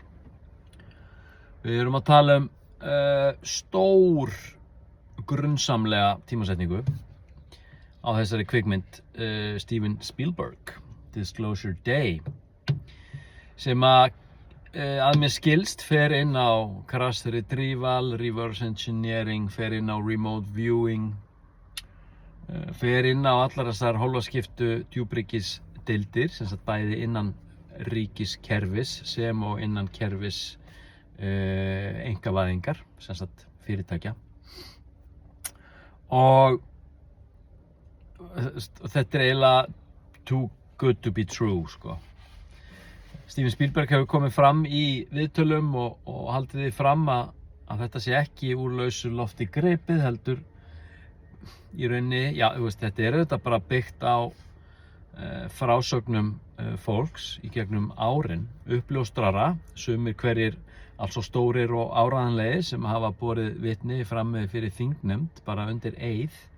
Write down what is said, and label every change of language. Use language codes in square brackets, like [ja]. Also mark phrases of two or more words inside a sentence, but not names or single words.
[is] Við erum að tala stór, grunnsamlega tímasetningu á þessari kvikmynd Steven Spielberg, Disclosure Day, sem að mér skilst fer inn á [en] crash retrieval, reverse engineering, [is] fer inn á [en] remote viewing, [is] fer inn á allar þessar hólfaskiptu djúpríkisdeildir, sem sagt bæði innan ríkiskerfis sem og innan kerfis einkavæðingar, sem sagt fyrirtækja. Og þetta eiginlega [en] too good to be true, [is] sko. Steven Spielberg hefur komið fram í viðtölum og haldið því fram að þetta sé ekki úr lausu lofti gripið, heldur í rauninni, þetta auðvitað bara byggt á frásögnum fólks í gegnum árin, uppljóstrara, sumir hverjir allsvo stórir og áreiðanlegir sem hafa borið vitni frammi fyrir þingnefnd, bara undir eið,